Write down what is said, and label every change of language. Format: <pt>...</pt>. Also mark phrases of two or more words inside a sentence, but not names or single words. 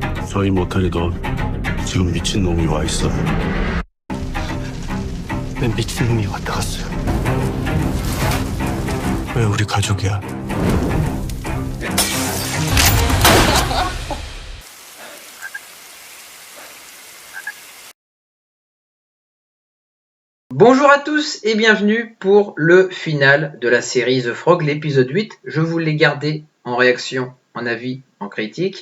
<ko>저희 모텔에도 지금 미친놈이 와 있어. 왜 미친놈이 왔다 갔어요? 왜 우리 가족이야?</ko> <fr>Bonjour à tous et bienvenue pour le final de la série The Frog, l'épisode 8. Je vous l'ai gardé en réaction, en avis, en critique.</fr>